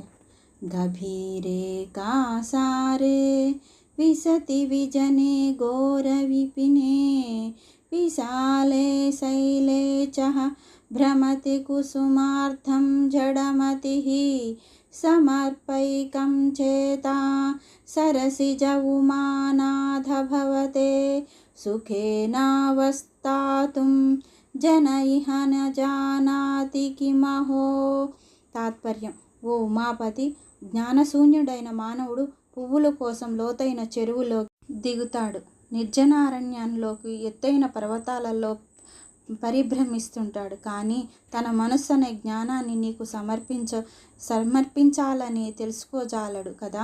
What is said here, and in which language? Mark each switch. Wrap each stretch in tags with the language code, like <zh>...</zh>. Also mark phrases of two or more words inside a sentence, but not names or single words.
<sa>गभीरे कासारे विशति विजने घोरविपिने विशाले शैले च भ्रमति कुसुमार्धं जडमतिः समर्पैकं चेता सरसिज उमानाथ भवते सुखेनावस्थातुं जन इह न जानाति किमहो।</sa> <te>తాత్పర్యం: ఓ ఉమాపతి, జ్ఞానశూన్యుడైన మానవుడు పువ్వుల కోసం లోతైన చెరువులో దిగుతాడు. నిర్జనారణ్యంలోకి ఎత్తైన పర్వతాలలో పరిభ్రమిస్తుంటాడు. కానీ తన మనస్సు అనే జ్ఞానాన్ని నీకు సమర్పించాలని తెలుసుకోజాలడు కదా.</te>